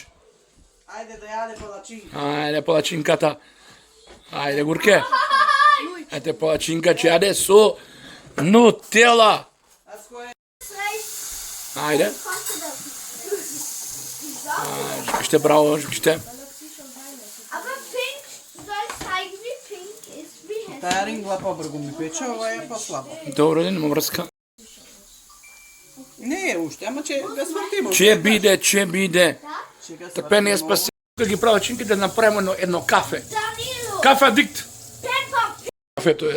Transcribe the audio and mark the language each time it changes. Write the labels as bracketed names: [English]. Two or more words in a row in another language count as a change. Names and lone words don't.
[Macedonian] Ајде да јаде палачинка. Ајде, палачинката. Ајде, гурке. Ете, палачинка ќе јаде со нутела. Ајде. Живките, браво, Живките. [German] Aber pink soll zeigen, wie pink ist, wie hässlich. [Macedonian] Таа рингла побргу ми пече, ова е послабо. Добро, нема врска. Не е уште, ама ќе го свртиме. Ќе биде. Трпение спаси. Ги прават чинките да направиме едно кафе. Danilo, Кафе адикт. Peppa Pig.